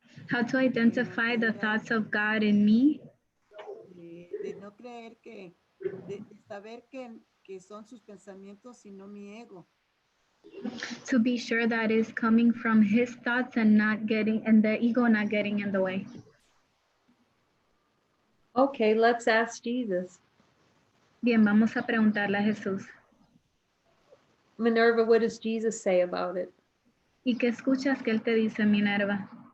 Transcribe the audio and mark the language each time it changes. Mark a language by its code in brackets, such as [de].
[en] How to identify the thoughts of God in me? [es] De no creer de saber que son sus pensamientos y no mi ego. [en] To be sure that is coming from his thoughts and the ego not getting in the way. Okay, let's ask Jesus. [es] Bien, vamos a preguntarle a Jesús. [en] Minerva, what does Jesus say about it? [es] ¿Y qué escuchas que él te dice, Minerva?